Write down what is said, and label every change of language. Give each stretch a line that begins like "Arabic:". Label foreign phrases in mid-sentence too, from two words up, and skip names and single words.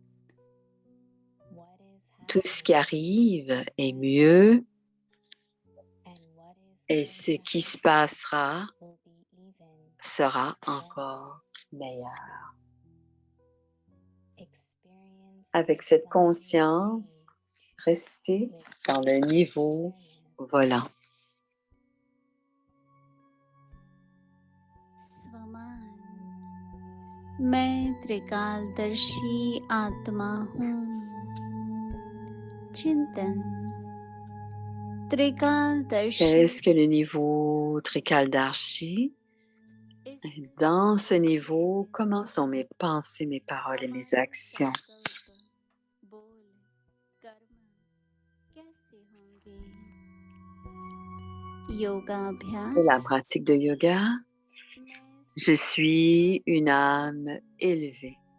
French: Tout ce qui arrive est mieux et ce qui se passera sera encore meilleur. Avec cette conscience, Restez dans le niveau volant.
Hindi: स्वमान मैं त्रिकालदर्शी आत्मा हूँ। चिंतन त्रिकालदर्शी
French: Qu'est-ce que le niveau Trikaldarshi? Et dans ce niveau, comment sont mes pensées, mes paroles et mes actions? Et la pratique de yoga, je suis une âme élevée.